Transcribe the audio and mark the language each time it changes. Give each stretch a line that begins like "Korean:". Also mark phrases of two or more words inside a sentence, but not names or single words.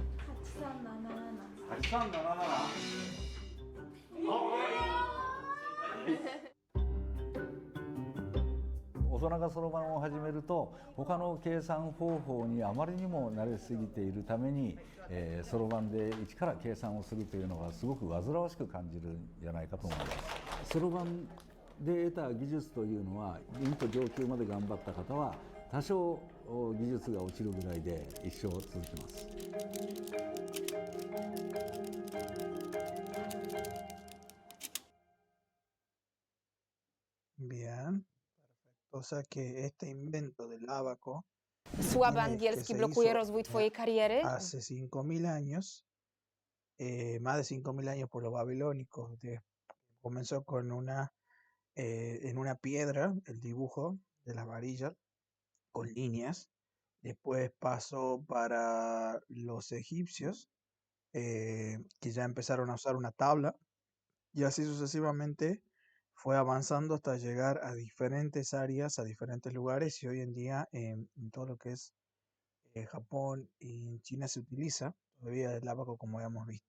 Japanese: 大人がそろばんを始めると他の計算方法にあまりにも慣れすぎているためにそろばんで一から計算をするというのがすごく煩わしく感じるんじゃないかと思います。そろばんで得た技術というのはうんと上級まで頑張った方は多少技術が落ちるぐらいで一生続きます。
Spanish: Bien. O sea que este invento del ábaco
Polish: Słaby angielski blokuje rozwój twojej kariery?
Spanish: hace 5.000 años, más de 5.000 años por los babilónicos. Comenzó con en una piedra el dibujo de las varillas con líneas. Después pasó para los egipcios, que ya empezaron a usar una tabla, y así sucesivamente fue avanzando hasta llegar a diferentes áreas, a diferentes lugares, y hoy en día en todo lo que es Japón y en China se utiliza todavía el ábaco como habíamos visto.